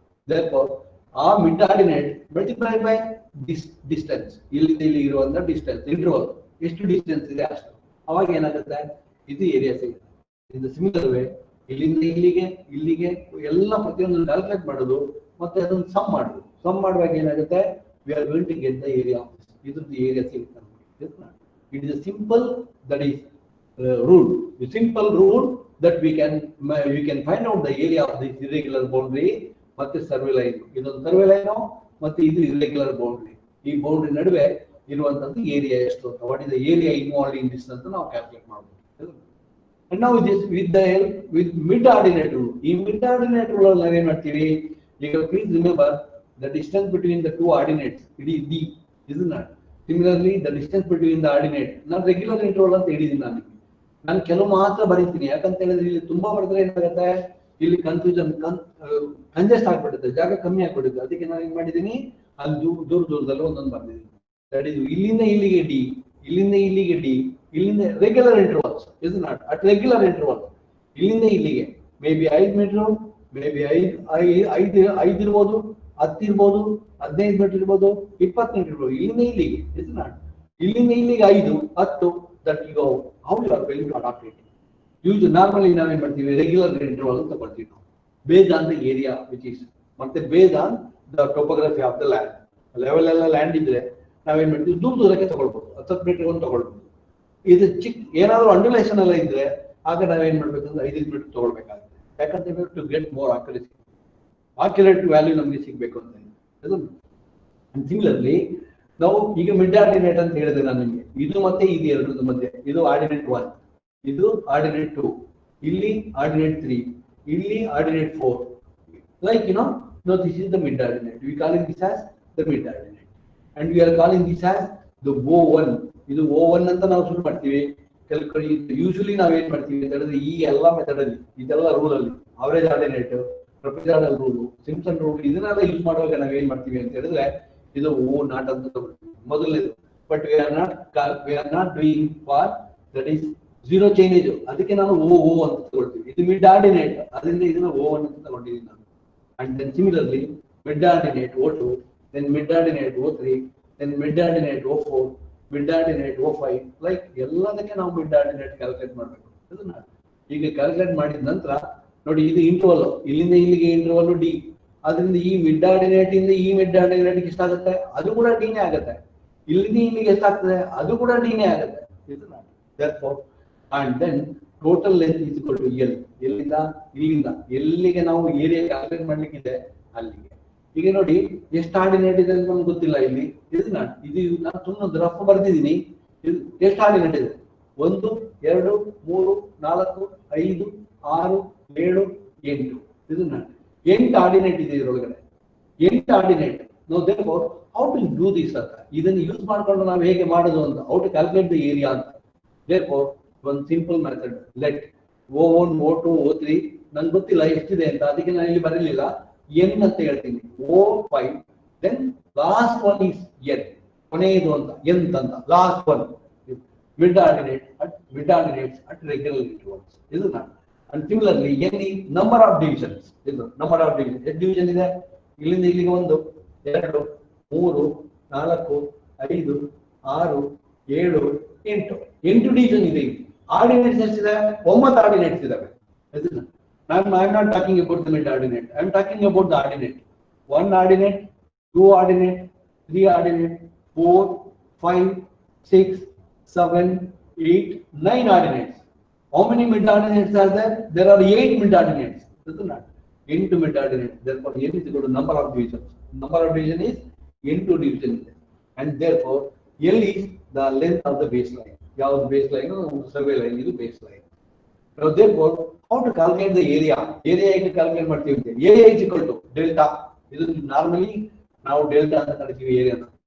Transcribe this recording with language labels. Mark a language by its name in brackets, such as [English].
[Kannada] therefore ಆ mid ordinate multiply by distance, ಇಲ್ಲಿಂದ ಇಲ್ಲಿ ಇರುವಂತ ಡಿಸ್ಟೆನ್ಸ್ ಇಂಟರ್ವಲ್ ಎಷ್ಟು ಡಿಸ್ಟೆನ್ಸ್ ಇದೆ ಅಷ್ಟು, ಅವಾಗ ಏನಾಗುತ್ತೆ, ಇದು ಏರಿಯಾ ಸಿಗುತ್ತೆ. ಇದು ಸಿಮಿಲರ್ ವೇ, ಇಲ್ಲಿಂದ ಇಲ್ಲಿಗೆ ಎಲ್ಲ ಪ್ರತಿಯೊಂದು ಕ್ಯಾಲ್ಕುಲೇಟ್ ಮಾಡೋದು ಮತ್ತೆ ಅದನ್ನು ಸಮ್ ಮಾಡೋದು. ಸಮ್ ಮಾಡುವಾಗ ಏನಾಗುತ್ತೆ, [English] We are going to get the area of this. [Kannada] ಇದ್ರದ್ದು ಏರಿಯಾ ಸಿಗುತ್ತೆ ನಮಗೆ. [English] It is a simple that is rule, the simple rule that we can find out the area of this irregular boundary ಮತ್ತೆ survey line. [Kannada] ಇದೊಂದು survey line ಮತ್ತೆ ಇದು irregular boundary. ಈ boundary ನಡುವೆ ಇರುವಂತದ್ದು ಏರಿಯಾ ಎಷ್ಟು ಅಂತ, [English] what is the area involved in this [Kannada] ಅಂತ ನಾವು ಕ್ಯಾಲ್ಕುಲೇಟ್ ಮಾಡಬಹುದು. [English] and ನಾವು with mid ordinate rule, ಈ mid ordinate rule [Kannada] ಅಲ್ಲಿ ನಾವೇನ್ ಮಾಡ್ತೀವಿ, ಈಗ [English] Please remember the distance between the 2 ordinates, it is D. ಇದನ್ನ similarly the distance between the ordinate, ನಾನು regular interval [Kannada] ಅಂತ ಹೇಳಿದ್ದೀನಿ. ನಾನು ಕೆಲವು ಮಾತ್ರ ಬರೀತೀನಿ, ಯಾಕಂತ ಹೇಳಿದ್ರೆ ಇಲ್ಲಿ ತುಂಬಾ ಬರೆದ್ರೆ ಏನಾಗುತ್ತೆ, ಇಲ್ಲಿ ಕನ್ಫ್ಯೂಷನ್ ಕಂಜೆಸ್ಟ್ ಆಗ್ಬಿಡುತ್ತೆ, ಜಾಗ ಕಮ್ಮಿ ಆಗ್ಬಿಡುತ್ತೆ. ಅದಕ್ಕೆ ನಾನು ಏನ್ ಮಾಡಿದ್ದೀನಿ, ಅಲ್ಲಿ ದೂರದಲ್ಲಿ ಒಂದೊಂದು ಬರ್ದಿದ್ದೀನಿ. ದಟ್ ಇಸ್ ಇಲ್ಲಿಂದ ಇಲ್ಲಿಗೆ ಡಿ, ಇಲ್ಲಿಂದ ಇಲ್ಲಿಗೆ ಡಿ, ಇಲ್ಲಿಂದ ರೆಗ್ಯುಲರ್ ಇಂಟರ್ವಲ್ಸ್. ಇದು [English] not at regular interval, [Kannada] ಇಲ್ಲಿಂದ ಇಲ್ಲಿಗೆ may be 5 metre, may be 5 ಇರ್ಬೋದು, 10 ಇರ್ಬೋದು, 15 ಮೀಟರ್ ಇರ್ಬೋದು, 20 ಮೀಟರ್ ಇರ್ಬೋದು. ಇಲ್ಲಿಂದ ಇಲ್ಲಿಗೆ ಇದು [English] Not ಇಲ್ಲಿಂದ ಇಲ್ಲಿಗೆ 5, 10 that you go, how you are going to adopt it. Usually normally [Kannada] ನಾವು ಏನ್ ಮಾಡ್ತೀವಿ, [English] regular interval [Kannada] ಅಂತ ತಗೊಳ್ತೀವಿ ನಾವು, [English] Based on the area which is, ಮತ್ತೆ based on the topography of the land. [Kannada] Level ಎಲ್ಲ ಲ್ಯಾಂಡ್ ಇದ್ರೆ ನಾವೇನ್ ಮಾಡ್ತೀವಿ, ದೂರಕ್ಕೆ ತಗೊಳ್ಬಹುದು, 10 ಮೀಟರ್ ಒಂದು ತಗೊಳ್ಬಹುದು. ಇದು ಚಿಕ್ಕ ಏನಾದ್ರು ಅಂಡುಲೇಷನ್ ಎಲ್ಲ ಇದ್ರೆ ಆಗ ನಾವೇನ್ ಮಾಡ್ಬೇಕಂದ್ರೆ 5 ಮೀಟರ್ ತಗೊಳ್ಬೇಕಾಗುತ್ತೆ. [English] ಯಾಕಂತ to get more accurate value [Kannada] ನಮಗೆ ಸಿಗ್ಬೇಕು ಅಂತ. ಸಿಮಿಲರ್ಲಿ ನಾವು ಈಗ ಮಿಡ್ ಆರ್ಡಿನೇಟ್ ಅಂತ ಹೇಳಿದೆ ನಾನು ನಿಮಗೆ, ಇದು ಮತ್ತೆ ಇದು ಎರಡರ ಮಧ್ಯೆ, ಇದು ಆರ್ಡಿನೇಟ್ 1, ಇದು ಆರ್ಡಿನೇಟ್ 2, ಇಲ್ಲಿ ಆರ್ಡಿನೇಟ್ 3, ಇಲ್ಲಿ ordinate 4, [English] like no, this is the mid ordinate. We calling this as the mid ordinate, and we are calling this as the O1. [Kannada] ಇದು O1 ಅಂತ ನಾವು ಶುರು ಮಾಡ್ತೀವಿ. ಯೂಶಲಿ ನಾವೇನ್ ಮಾಡ್ತೀವಿ ಅಂತ ಹೇಳಿದ್ರೆ, ಈ ಎಲ್ಲಾ ಮೆಥಡ್ ಅಲ್ಲಿ, ಇದೆಲ್ಲ ರೂಲ್ ಅಲ್ಲಿ, average ordinate, ಟ್ರಪೆಜಾಯ್ಡಲ್ rule, Simpson rule, ಇದನ್ನೆಲ್ಲ ಯೂಸ್ ಮಾಡುವಾಗ ನಾವೇನ್ ಮಾಡ್ತೀವಿ ಅಂತ ಹೇಳಿದ್ರೆ, ಇದು O ನಾಟ್ ಅಂತ ತಗೊಳ್ತೀವಿ. ಮೊದಲನೇದು [English] but we are not doing for that is zero change. [Kannada] ಅದಕ್ಕೆ ನಾನು O ಅಂತ ತಗೊಳ್ತೀವಿ. ಇದು ಮಿಡ್ ಆರ್ಡಿನೇಟ್, ಅದರಿಂದ ಇದನ್ನ O1 ಅಂತ ತಗೊಂಡಿದ್ದೀನಿ ನಾನು. [English] And then similarly mid ordinate O2, then mid ordinate O3, then mid ordinate O4, mid ordinate O5, like [Kannada] ಎಲ್ಲದಕ್ಕೆ ನಾವು ಮಿಡ್ ಆರ್ಡಿನೇಟ್ ಕ್ಯಾಲ್ಕುಲೇಟ್ ಮಾಡಬೇಕು. ಇದನ್ನ ಈಗ ಕ್ಯಾಲ್ಕುಲೇಟ್ ಮಾಡಿದ ನಂತರ ನೋಡಿ, ಇದು ಇಂಟರ್ವಲ್, ಇಲ್ಲಿಂದ ಇಲ್ಲಿಗೆ ಇಂಟರ್ವಲ್ ಡಿ, ಅದರಿಂದ ಈ ಮಿಡ್ ಆರ್ಡಿನೇಟ್ ಇಂದ ಈ ಮಿಡ್ ಆರ್ಡಿನೇಟ್ ಎಷ್ಟಾಗುತ್ತೆ, ಅದು ಕೂಡ ಡಿನೇ ಆಗುತ್ತೆ. ಇಲ್ಲಿಂದ ಇಲ್ಲಿಗೆ ಎಷ್ಟಾಗ್ತದೆ, ಅದು ಕೂಡ ಡಿನೇ ಆಗುತ್ತೆ. [English] ಇದನ್ನ therefore and then total length is equal to L. [Kannada] ಎಲ್ಲಿಂದ ಇಲ್ಲಿಂದ ಎಲ್ಲಿಗೆ ನಾವು ಏರಿಯಾ ಕ್ಯಾಲ್ಕುಲೇಟ್ ಮಾಡ್ಲಿಕ್ಕಿದೆ ಅಲ್ಲಿಗೆ. ಈಗ ನೋಡಿ ಎಷ್ಟು ಆರ್ಡಿನೇಟ್ ಇದೆ ಅಂತ ನಮ್ಗೆ ಗೊತ್ತಿಲ್ಲ. ಇಲ್ಲಿ ಇದು ನಾನು ಸುಮ್ಮನೆ ರಫ್ ಬರ್ದಿದ್ದೀನಿ. ಇದು ಎಷ್ಟು ಆರ್ಡಿನೇಟ್ ಇದೆ? 1 2 3 4 5 6 7 8. ಇದನ್ನ 8 ಆರ್ಡಿನೇಟ್ ಇದೆ ಇದರೊಳಗಡೆ. 8 ordinate. [English] no therefore how to do this ಅಂತ, [Kannada] ಇದನ್ನು ಯೂಸ್ ಮಾಡ್ಕೊಂಡು ನಾವು ಹೇಗೆ ಮಾಡೋದು ಅಂತ, [English] how to calculate the area ಅಂತ. therefore one simple method, let [Kannada] O1 O2 O3 ನಂಗೆ ಗೊತ್ತಿಲ್ಲ ಎಷ್ಟಿದೆ ಅಂತ, ಅದಕ್ಕೆ ನಾನು ಇಲ್ಲಿ ಬರಲಿಲ್ಲ. [English] n [Kannada] ಅಂತ ಹೇಳ್ತೀನಿ, [English] O5, then last one is n, [Kannada] ಕೊನೆಯದು ಅಂತ [English] nth ಅಂತ, last one mid ordinates at regular intervals. [Kannada] ಇದು ನಾನು. [English] and similarly n is number of divisions. ಇದು number of divisions. [Kannada] ಎಷ್ಟು ಡಿವಿಷನ್ ಇದೆ? ಇಲ್ಲಿಂದ ಇಲ್ಲಿಗೆ 1 2 3 4 5 6 7 8 8 ಡಿವಿಷನ್ ಇದೆ. ಆರ್ಡಿನೇಟ್ಸ್ ಎಷ್ಟಿದೆ? 9 ಆರ್ಡಿನೇಟ್ಸ್ ಇದಾವೆ. [English] I am not talking about the mid ordinate. I am talking about the ordinate. 1 ordinate, 2 ordinate, 3 ordinate, 4, 5, 6, 7, 8, 9 ordinates. How many mid ordinates are there? There are 8 mid ordinates. Into mid ordinate. Therefore, n is equal to number of divisions. Number of division is into division, and therefore L is the length of the baseline. [Kannada] ಯಾವುದು baseline? Survey line, ಇದು baseline. [English] Now therefore how to calculate the area? Area [Kannada] ಹೇಗೆ calculate ಮಾಡ್ತೀವಿ ಅಂತ, [English] area is equal to delta. [Kannada] ಇದು normally ನಾವು delta ಅಂತ ಕರಿತೀವಿ ಏರಿಯಾನ.